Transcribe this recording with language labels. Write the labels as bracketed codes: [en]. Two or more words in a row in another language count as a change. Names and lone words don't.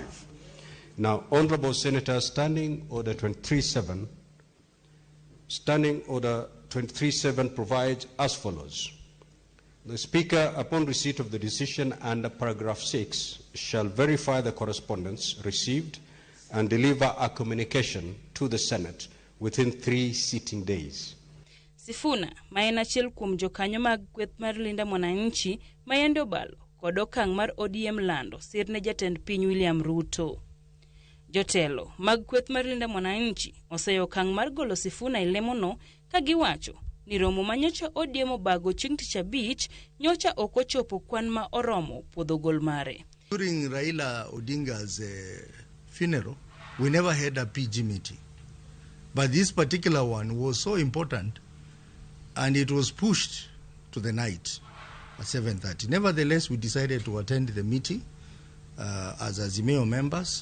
[en] Now, Honorable Senator, Standing Order 23-7 provides as follows. The Speaker, upon receipt of the decision under paragraph 6, shall verify the correspondence received and deliver a communication to the Senate within 3 sitting days. [luo] Sifuna, ma en achiel kuom jokanyo mag kweth mar Linda Mwananchi, ma yande obalo kod okang' mar ODM lando sirne jatend piny William Ruto. Jotelo mag kweth mar Linda Mwananchi oseyo okang' mar golo Sifuna ilemono ka giwacho ni romo manyocha ODM obago chieng' tich abich nyocha ok ochopo kwan ma oromo puodho gol mare. [en] During Raila Odinga's funeral, we never had a PG meeting. But this particular one was so important and it was pushed to the night at 7:30. Nevertheless, we decided to attend the meeting as Azimio members.